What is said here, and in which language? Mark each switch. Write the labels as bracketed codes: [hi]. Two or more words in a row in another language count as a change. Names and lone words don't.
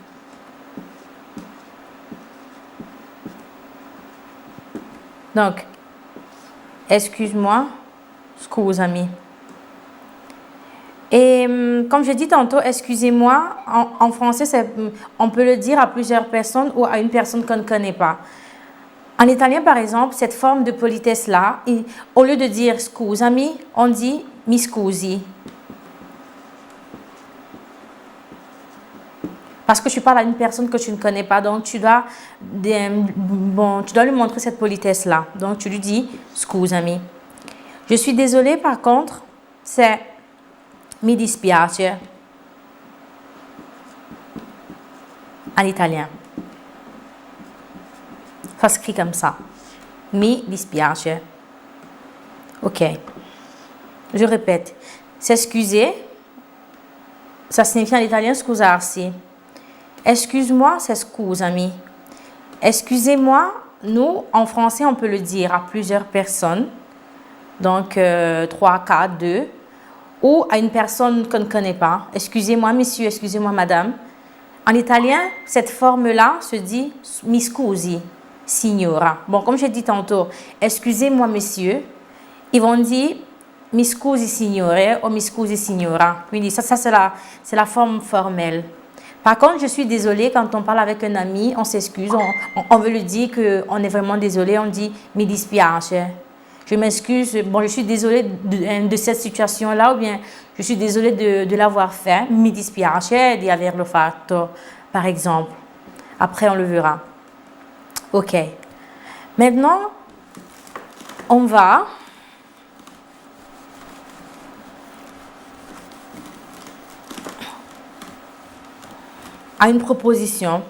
[fr] Donc, excuse-moi, scusami. Et comme je dis tantôt, excusez-moi, en français, on peut le dire à plusieurs personnes ou à une personne qu'on ne connaît pas. En italien, par exemple, cette forme de politesse-là, au lieu de dire scusami, on dit [it] mi scusi. [fr] Parce que tu parles à une personne que tu ne connais pas, donc tu dois lui montrer cette politesse-là. Donc tu lui dis scusami. Je suis désolée, par contre, c'est [it] mi dispiace [fr] en italien. Ça s'écrit comme ça. [it] Mi dispiace. [fr] Ok. Je répète. S'excuser, ça signifie en italien scusarsi. Excuse-moi, c'est scusami. Excusez-moi, nous, en français, on peut le dire à plusieurs personnes. Donc, 3, 4, 2. Ou à une personne qu'on ne connaît pas. Excusez-moi, monsieur, excusez-moi, madame. En italien, cette forme-là se dit [it] mi scusi, signora. [fr] Bon, comme j'ai dit tantôt, excusez-moi, monsieur. Ils vont dire [it] mi scusi, signore [fr] ou [it] mi scusi, signora. [fr] Quindi, ça c'est la forme formelle. Par contre, je suis désolée, quand on parle avec un ami, on s'excuse, on veut lui dire qu'on est vraiment désolé, on dit [it] mi dispiace. [fr] Je m'excuse, bon, je suis désolée de cette situation-là, ou bien je suis désolée de l'avoir fait, [it] mi dispiace di averlo fatto, [fr] par exemple. Après, on le verra. Ok. Maintenant, on va à une proposition.